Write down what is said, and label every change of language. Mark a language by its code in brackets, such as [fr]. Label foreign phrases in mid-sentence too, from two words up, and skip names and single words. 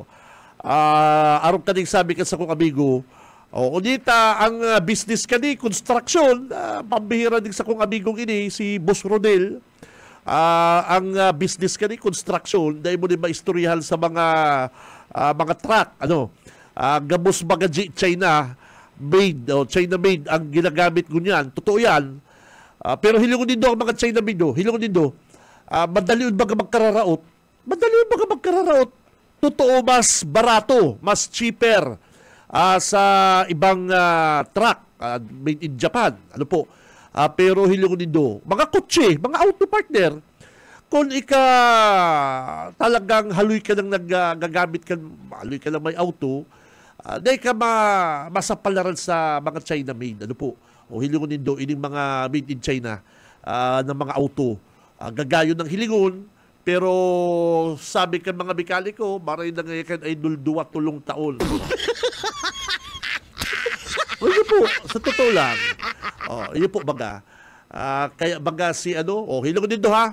[bik] Arong kaning sabi ka sa kong amigo, unita, ang business kani, construction, pambihira din sa kong amigong ini, si Boss Rodel, ang business kani, construction, dahil mo din maistoryahan sa mga truck, gabos bagaji [en] China made [bik] ang ginagamit gunyan. [tl] Totoo yan. [bik] Pero hilingon din ang mga [en] China made [bik] hilingon din madali baga magkararaot. Totoo, mas barato, mas cheaper sa ibang truck [en] made in Japan. [bik] Pero hilingon din mga kotse, mga [en] auto partner. [bik] Kung talagang haloy ka nang nagagamit ka, haloy ka lang may auto, dahil ka masapalaran sa mga [en] China made. [bik] Hilingon nindo, ining mga [en] made in China [bik] ng mga auto. Gagayon ng hilingon, pero sabi kan mga mekaniko, maray na ngayon ay dulduwa tulong taon. [tl] Yun po, sa totoo lang. [bik] Yun po baga. Kaya baga si hilingon nindo ha.